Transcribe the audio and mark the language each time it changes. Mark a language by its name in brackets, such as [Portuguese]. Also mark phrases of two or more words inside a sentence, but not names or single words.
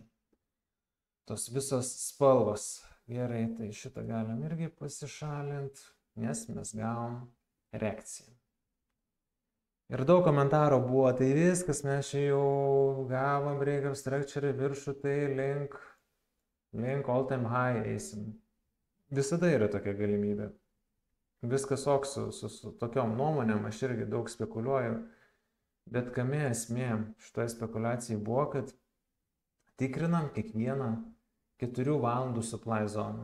[Lithuanian] Tos visos spalvos. Gerai, tai šitą galim irgi pasišalinti, nes mes gavom reakciją. Ir daug komentarų buvo, tai viskas, mes čia jau gavom [English] breakup structure [Lithuanian] viršų, tai link [English] all time high [Lithuanian] eisim. Visada yra tokia galimybė. Viskas ok su tokiom nuomonėm, aš irgi daug spekuliuoju, bet kame esmė šitoje spekulacijai buvo, kad tikrinam kiekvieną 4 valandų supply zoną.